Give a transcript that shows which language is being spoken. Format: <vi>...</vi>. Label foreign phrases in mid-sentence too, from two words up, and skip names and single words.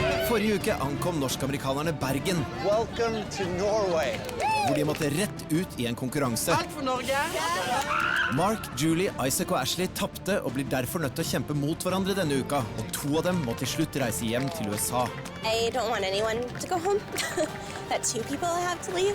<no>Forrige uke ankom norsk-amerikanerne Bergen.</no> <en>Welcome to Norway.</en> <no>Hvor de måtte rett ut i en konkurranse. Alt for Norge. Mark, Julie, Isaac og Ashley tappte og blir derfor nødt til å kjempe mot hverandre denne uka. Og 2 av dem må til slutt reise hjem til USA.</no> <en>I don't want anyone to go home. That 2 people have to leave.</en>